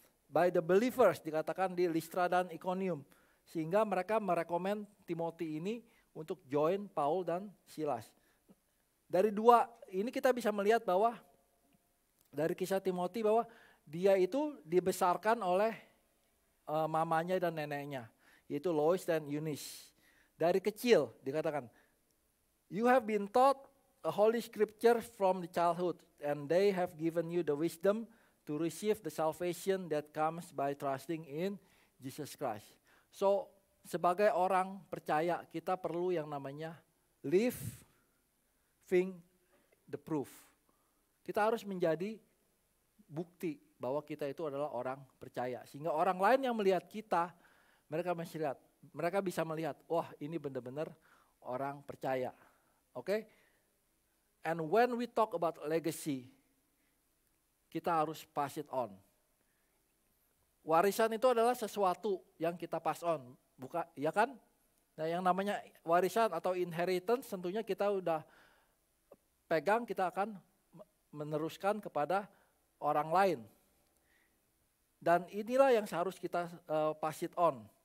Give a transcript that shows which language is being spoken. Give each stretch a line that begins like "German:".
English: By the believers dikatakan di Listra dan Iconium. Sehingga mereka merekomen Timothy ini untuk join Paul dan Silas. Dari dua ini kita bisa melihat bahwa dari kisah Timothy bahwa dia itu dibesarkan oleh mamanya dan neneknya. Yaitu Lois dan Eunice. Dari kecil dikatakan, you have been taught a holy scripture from the childhood, and they have given you the wisdom to receive the salvation that comes by trusting in Jesus Christ.
Indonesian: So, sebagai orang percaya, kita perlu yang namanya living the proof. Kita harus menjadi bukti bahwa kita itu adalah orang percaya. Sehingga orang lain yang melihat kita, mereka bisa melihat, wah ini benar-benar orang percaya. Oke?
English: And when we talk about legacy, kita harus pass it on.
Indonesian: Warisan itu adalah sesuatu yang kita pass on, bukan, ya kan? Nah, yang namanya warisan atau inheritance tentunya kita udah pegang, kita akan meneruskan kepada orang lain. Dan inilah yang harus kita pass it on.